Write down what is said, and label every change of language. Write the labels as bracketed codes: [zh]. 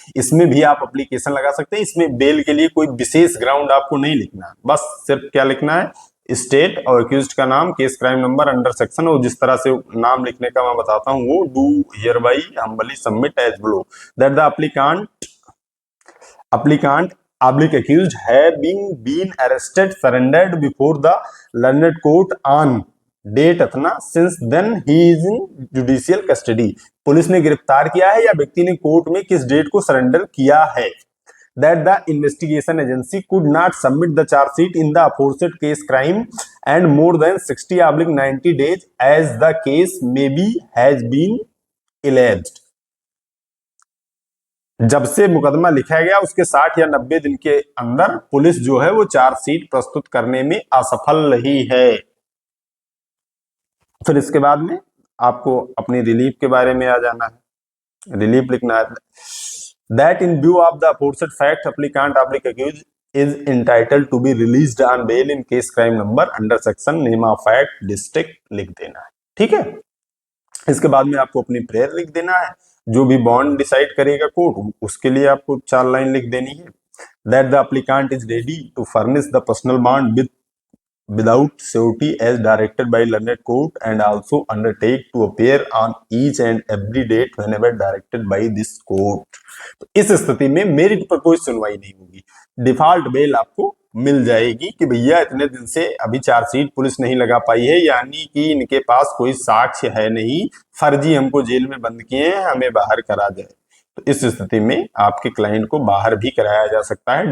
[hi] इसमें भी आप एप्लीकेशन लगा सकते हैं। इसमें बेल के लिए कोई विशेष ग्राउंड आपको नहीं लिखना है, बस सिर्फ क्या लिखना है, स्टेट और एक्यूज्ड का नाम, case crime number, under section, और जिस तरह से नाम लिखने का मैं बताता हूं वो [en] Do hereby humbly submit as below that the applicant accused having been arrested surrendered before the learned court on date अथना since then he is in judicial custody. [hi] Police ने गिरफ्तार किया है या व्यक्ति ने कोर्ट में किस डेट को सरेंडर किया है। [en] That the investigation agency could not submit the charge sheet in the aforesaid case crime and more than 60/90 days as the case may be has been alleged। [hi] जब से मुकदमा लिखा गया उसके 60 या 90 दिन के अंदर पुलिस जो है वो चार्जशीट प्रस्तुत करने में असफल रही है। फिर इसके बाद में आपको अपनी रिलीफ के बारे में आ जाना है, रिलीफ लिखना है। [en] That in view of the aforesaid fact, applicant accused is entitled to be released on bail in case crime number under section name of fact district [hi] लिख देना है। ठीक है, इसके बाद में आपको अपनी प्रेयर लिख देना है। जो भी बॉन्ड डिसाइड करेगा कोर्ट उसके लिए आपको 4 लाइन लिख देनी है। [en] That the applicant is ready to furnish the personal bond without surety as directed by learned court and also undertake to appear on each and every date whenever directed by this court। [hi] तो इस स्थिति में merit पर कोई सुनवाई नहीं होगी, default bell आपको मिल जाएगी कि भैया इतने दिन से अभी चार्जशीट पुलिस नहीं लगा पाई है, यानी कि इनके पास कोई साक्ष्य है नहीं, फर्जी हमको जेल में बंद किए हैं, हमें बाहर करा जाए। तो इस स्थिति में आपके क्लाइंट को बाहर भी कराया जा सकता है।